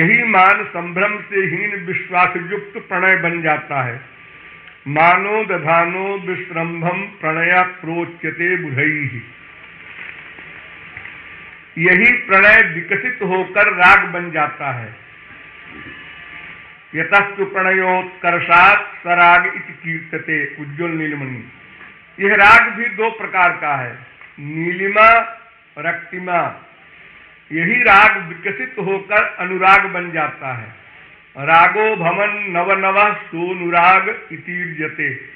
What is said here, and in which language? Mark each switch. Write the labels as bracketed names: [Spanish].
[Hindi] यही मान संभ्रम से हीन विश्वास युक्त प्रणय बन जाता है। [Sanskrit] मानो दधानो विश्रम्भम प्रणय प्रोच्यते बुधैः। [Hindi] यही प्रणय विकसित होकर राग बन जाता है। [Sanskrit] यतस्तु प्रणयोत्कर्षात् सराग इति कीर्त्यते। [Hindi] उज्ज्वल नीलमणि। यह राग भी दो प्रकार का है, नीलिमा, रक्तिमा। यही राग विकसित होकर अनुराग बन जाता है। [Sanskrit] रागो भवन नव नव सोनुराग इतीर्यते।